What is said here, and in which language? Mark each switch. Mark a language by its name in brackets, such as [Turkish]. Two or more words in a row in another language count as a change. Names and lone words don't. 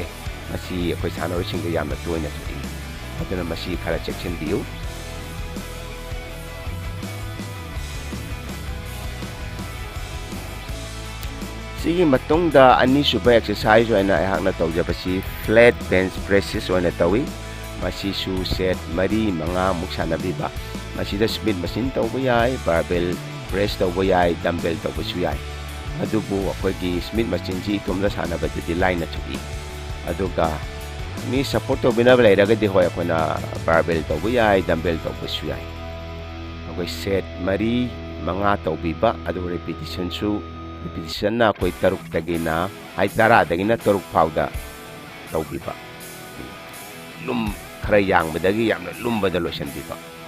[Manipuri] Masi akoi sanarosingda yamna toina thoi. Aduna masi khara chection biu. Sigi matungda ani suba exercise oina ayahakna tawjabasi [English] flat bench presses [Manipuri] oina tawi. Masi su set mari manga muksanabiba. Masida [English] Smith machine [Manipuri] tawba yai, [English] barbell press [Manipuri] tawba yai, dumbbell tawba su yai. Adubu akoigi [English] Smith machine [Manipuri] ji itumda sanabadidi line na tuwi. Aduga ni support to binaba lairagadi hoy akoina barbell tawba yai, dumbbell tawba su yai. Akoi set mari manga tawbiba adu repetition su repetition na koi taruk dagina ay tara dagina taruk pauda tawbiba. Lum khara yang badagi yamna lum badalo shan biba.